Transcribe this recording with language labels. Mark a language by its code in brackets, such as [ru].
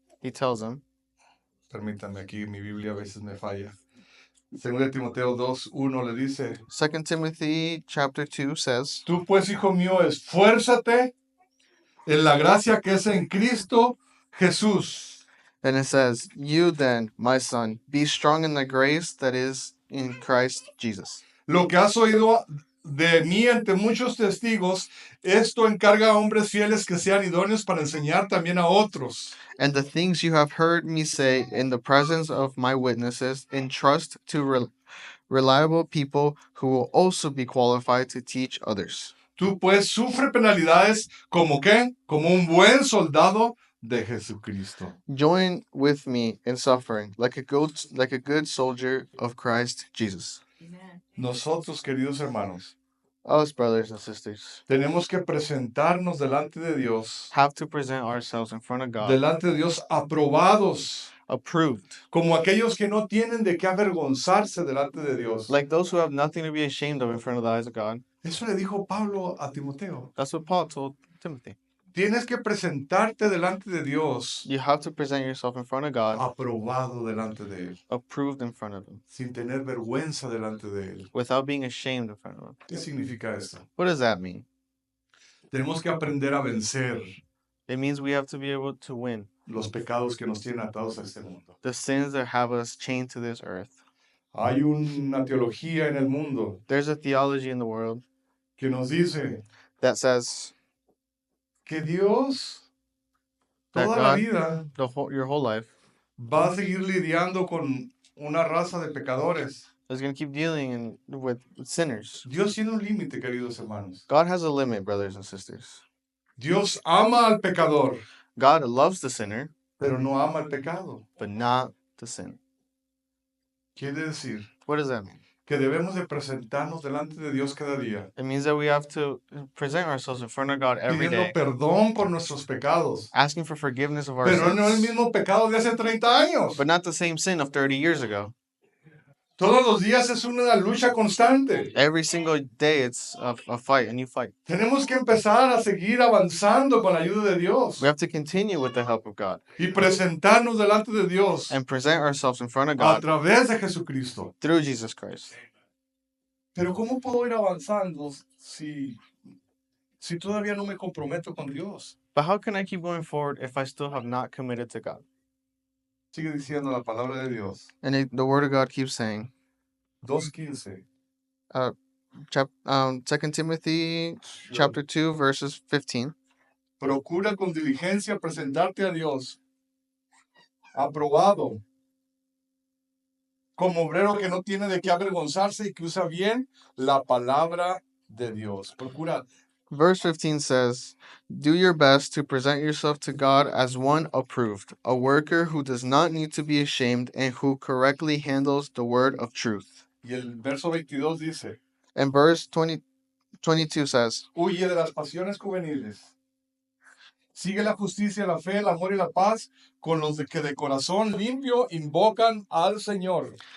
[en] he tells him, [es] permítanme aquí, mi Biblia a veces me falla. 2 de Timoteo 2:1 le dice, [en] 2 Timothy chapter 2 says, [es] tú pues, hijo mío, esfuérzate en la gracia que es en Cristo Jesús. [en] and it says, you then, my son, be strong in the grace that is in Christ Jesus. [es] Lo que has oído de mí ante muchos testigos, esto encarga a hombres fieles que sean idóneos para enseñar también a otros. [en] And the things you have heard me say in the presence of my witnesses, entrust to reliable people who will also be qualified to teach others. [es] Tú pues sufre penalidades como qué, como un buen soldado de Jesucristo. [en] Join with me in suffering like a good soldier of Christ Jesus. [es] Nosotros, queridos hermanos, [en] Us, brothers and sisters, [es] tenemos que presentarnos delante de Dios, [en] have to present ourselves in front of God, [es] delante de Dios aprobados, [en] approved, [es] como aquellos que no tienen de qué avergonzarse delante de Dios. [en] like those who have nothing to be ashamed of in front of the eyes of God. [es] Eso le dijo Pablo a Timoteo. [en] That's what Paul told Timothy. [es] Tienes que presentarte delante de Dios, [en] You have to present yourself in front of God, [es] aprobado delante de Él, [en] approved in front of Him, [es] sin tener vergüenza delante de Él. [en] without being ashamed in front of Him. [es] ¿Qué significa esto? [en] What does that mean? [es] Tenemos que aprender a vencer [en] It means we have to be able to win [es] los pecados que nos tienen atados a este mundo. [en] the sins that have us chained to this earth. [es] Hay una teología en el mundo [en] There's a theology in the world [es] que nos dice [en] that says [es] que Dios [en] that [es] toda la [en] God, [es] vida [en] your whole life, [es] va a seguir lidiando con una raza de pecadores. [en] is going to keep dealing with sinners. [es] Dios tiene un límite, queridos hermanos. [en] God has a limit, brothers and sisters. [es] Dios ama al pecador, [en] God loves the sinner, [es] pero no ama el pecado. [en] but not the sin. [es] Quiere decir [en] What does that mean? [es] que debemos de presentarnos delante de Dios cada día, [en] It means that we have to present ourselves in front of God every [es] pidiendo [en] day, [es] perdón por nuestros pecados, [en] asking for forgiveness of our [es] pero no el [en] sins, [es] mismo pecado de hace 30 años. [en] but not the same sin of 30 years ago. [es] Todos los días es una lucha constante. [en] Every single day it's a fight, a new fight. [es] Tenemos que empezar a seguir avanzando con la ayuda de Dios [en] We have to continue with the help of God [es] y presentarnos delante de Dios [en] and present ourselves in front of [es] a [en] God [es] través de Jesucristo. [en] through Jesus Christ. [es] Pero ¿cómo puedo ir avanzando si todavía no me comprometo con Dios? [en] But how can I keep going forward if I still have not committed to God? [es] Sigue diciendo la palabra de Dios. [en] And the Word of God keeps saying, [es] 2:15. [en] 2 Timothy chapter 2, verses 15. [es] Procura con diligencia presentarte a Dios aprobado, como obrero que no tiene de qué avergonzarse y que usa bien la palabra de Dios. Procura. [en] Verse 15 says, do your best to present yourself to God as one approved, a worker who does not need to be ashamed and who correctly handles the word of truth. [es] Y el verso 22 dice, [en] And verse 22 says, [es] huye de las pasiones juveniles. Sigue la justicia, la fe, el amor y la paz con los que de corazón limpio invocan al Señor.